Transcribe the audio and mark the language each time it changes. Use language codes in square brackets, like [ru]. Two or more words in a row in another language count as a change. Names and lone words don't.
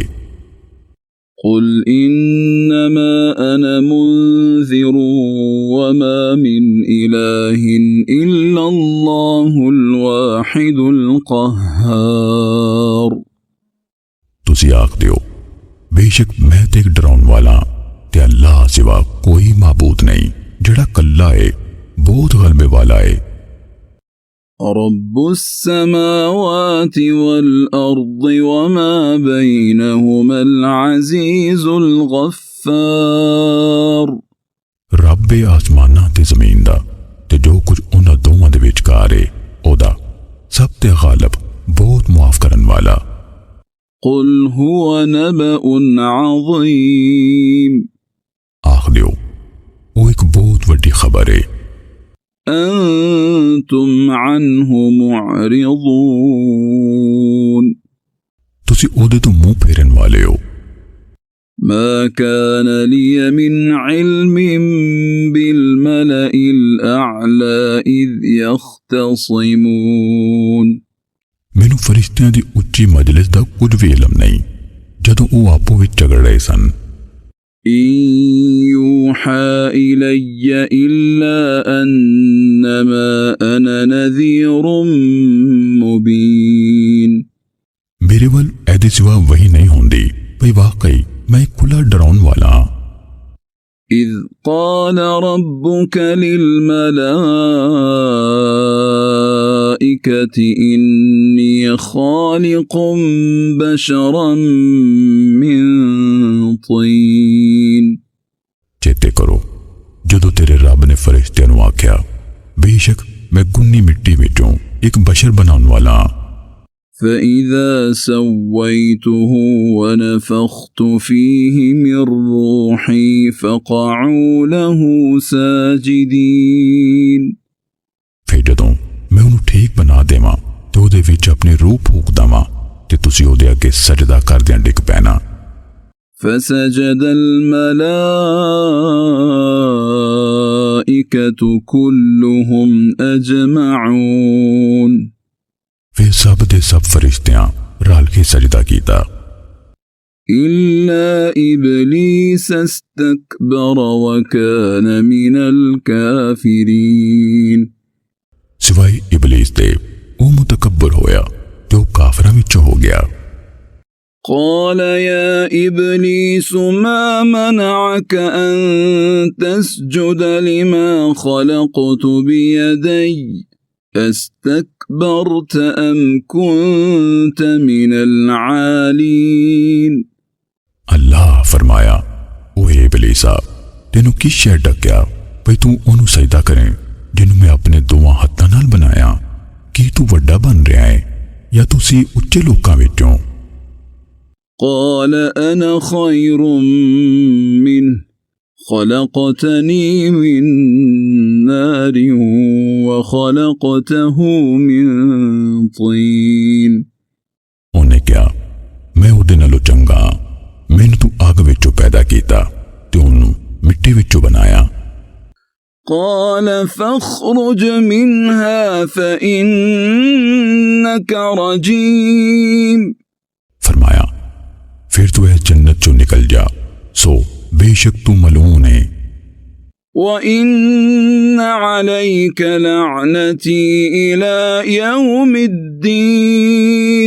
[ar] قل إنما أنا منذر وما من إله إلا الله الواحد القهار [pa] ਤੁਸੀਂ ਆਖ ਦਿਓ ਬੇਸ਼ੱਕ ਮੈਂ ਤੇ ਇੱਕ ਡਰਾਉਣ ਵਾਲਾ ਤੇ ਅੱਲਾਹ ਸਿਵਾ ਕੋਈ ਮਾਬੂਦ ਨਹੀਂ ਜਿਹੜਾ ਕੱਲਾ ਏ ਬਹੁਤ ਗਲਬੇ ਵਾਲਾ ਏ। [ar] رب السماوات والأرض وما بينهما العزيز الغفار [pa] ਰੱਬ ਏ ਆਸਮਾਨਾਂ ਤੇ ਜ਼ਮੀਨ ਦਾ ਤੇ ਜੋ ਕੁਝ ਉਹਨਾਂ ਦੋਵਾਂ ਦੇ ਵਿਚਕਾਰ ਏ ਉਹਦਾ ਸਭ ਤੇ ਗਾਲਿਬ ਬਹੁਤ ਮੁਆਫ ਕਰਨ ਵਾਲਾ। [ar] قل هو نبأ عظيم [pa] ਆਖ ਦਿਓ ਉਹ ਇੱਕ ਬਹੁਤ ਵੱਡੀ ਖਬਰ ਏ [ar] أنتم عنه معرضون [pa] ਤੁਸੀਂ ਉਹਦੇ ਤੋਂ ਮੂੰਹ ਫੇਰਨ ਵਾਲੇ ਹੋ। [ar] ما كان لي من علم بالملأ الأعلى إذ يختصمون [pa] ਮੈਨੂੰ ਫਰਿਸ਼ਤਿਆਂ ਦੀ ਉੱਚੀ ਮਜਲਿਸ ਦਾ ਕੁਝ ਵੀ ਇਲਮ ਨਹੀਂ ਜਦੋਂ ਉਹ ਆਪੋ ਵਿੱਚ ਝਗੜ ਰਹੇ ਸਨ। [ar] إن يوحى إلي إلا أنما أنا نذير مبين [pa] ਮੇਰੇ ਵੱਲ ਇਹਦੇ ਸਿਵਾ ਵਹੀ ਨਹੀਂ ਹੁੰਦੀ ਭਈ ਵਾਕਈ ਮੈਂ ਇੱਕ ਖੁੱਲ੍ਹਾ ਡਰਾਉਣ ਵਾਲਾ ਹਾਂ। [ar] إذ قال ربك للملائكة إني خالق بشرا من طين [pa] ਚੇਤੇ ਕਰੋ ਜਦੋਂ ਤੇਰੇ ਰੱਬ ਨੇ ਫਰਿਸ਼ਤਿਆਂ ਨੂੰ ਆਖਿਆ ਬੇਸ਼ੱਕ ਮੈਂ ਗੁੰਨੀ ਮਿੱਟੀ ਵਿੱਚੋਂ ਇੱਕ ਬਸ਼ਰ ਬਣਾਉਣ ਵਾਲਾ ਹਾਂ। [ar] فإذا سويته ونفخت فيه من روحي فقعوا له ساجدين [pa] ਫਿਰ ਜਦੋਂ ਮੈਂ ਉਹਨੂੰ ਠੀਕ ਬਣਾ ਦੇਵਾਂ ਤੇ ਉਹਦੇ ਵਿੱਚ ਆਪਣੀ ਰੂਹ ਫੂਕ ਦੇਵਾਂ ਤੇ ਤੁਸੀਂ ਉਹਦੇ ਅੱਗੇ ਸਜਦਾ ਕਰਦਿਆਂ ਡਿੱਗ ਪੈਣਾ। [ar] فسجد الملائكة كلهم أجمعون [pa] ਫਿਰ ਸਭ ਦੇ ਸਭ ਫਰਿਸ਼ਤਿਆਂ ਰਲ ਕੇ ਸਜਦਾ ਕੀਤਾ [ar] إلا إبليس استكبر وكان من الكافرين [pa] ਸਿਵਾਏ ਇਬਲੀਸ ਦੇ ਉਹ ਮੁਤਕੱਬਰ ਹੋਇਆ ਤੇ ਉਹ ਕਾਫਰਾਂ ਵਿੱਚੋਂ ਹੋ ਗਿਆ। [ar] قال يا إبليس ما منعك أن تسجد لما خلقت بيدي أستكبرت أم كنت من العالين [pa] ਅੱਲਾਹ ਫਰਮਾਇਆ ਓਏ ਇਬਲੀਸਾ ਤੈਨੂੰ ਕੀ ਸ਼ੈ ਡੱਕਿਆ ਭਈ ਤੂੰ ਉਹਨੂੰ ਸਜਦਾ ਕਰੇ ਜਿਹਨੂੰ ਮੈਂ ਆਪਣੇ ਦੋਵਾਂ ਹੱਥਾਂ ਨਾਲ ਬਣਾਇਆ। ਕੀ ਤੂੰ ਵੱਡਾ ਬਣ ਰਿਹਾ ਹੈ ਜਾਂ ਤੁਸੀਂ ਉੱਚੇ ਲੋਕਾਂ ਵਿੱਚੋਂ? [ar] قال أنا خير منه خلقتني من نار وخلقته من طين [pa] ਉਹਨੇ ਕਿਹਾ ਮੈਂ ਉਹਦੇ ਨਾਲੋਂ ਚੰਗਾ ਮੈਨੂੰ ਤੂੰ ਅੱਗ ਵਿੱਚੋਂ ਪੈਦਾ ਕੀਤਾ ਤੇ ਉਹਨੂੰ ਮਿੱਟੀ ਵਿੱਚੋਂ ਬਣਾਇਆ। [ar] قال فاخرج منها فإنك رجيم [pa] ਫਰਮਾਇਆ ਫਿਰ ਤੂੰ ਇਹ ਜੰਨਤ ਚੋਂ ਨਿਕਲ ਜਾ ਸੋ ਬੇਸ਼ੱਕ ਤੂੰ ਮਲਊਨ ਹੈ। [ar] وإن عليك لعنتي إلى يوم الدين